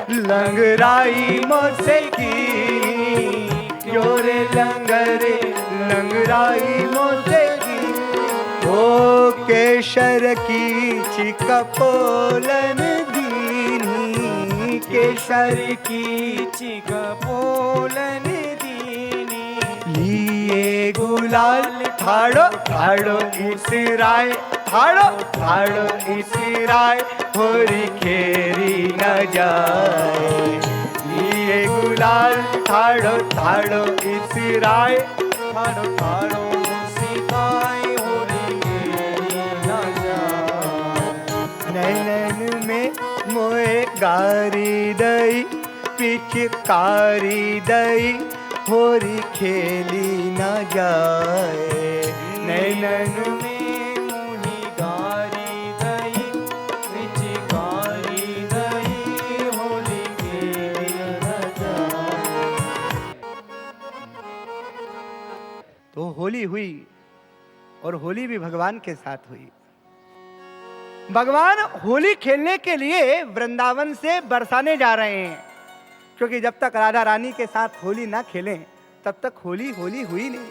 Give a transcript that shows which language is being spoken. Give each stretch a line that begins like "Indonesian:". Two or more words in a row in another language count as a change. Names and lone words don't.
Braj: लंगराई मोसे की, जोरे लंगरे लंगराई मोसे की। ओ केशर की चिकपोलन दीनी, केशर की चिकपोलन दीनी। लिए गुलाल ठाड़ो ठाड़ो इसराय, ठाड़ो ठाड़ो इसराय, होरी खेरी न जाए। लिए गुलाल ठाड़ो ठाड़ो इसराय, ठाड़ो ठाड़ो मुसिकाय, होरी खेरी न जाए। नैनन में मोए गारी दई, पिचकारी दई, होरी खेली न जाए। नैनन में मुहि गारी दई, पिचकारी दई, होली खेली न जाए।
Hindi: तो होली हुई और होली भी भगवान के साथ हुई। भगवान होली खेलने के लिए वृंदावन से बरसाने जा रहे हैं, क्योंकि जब तक राधा रानी के साथ होली ना खेलें तब तक होली होली हुई नहीं।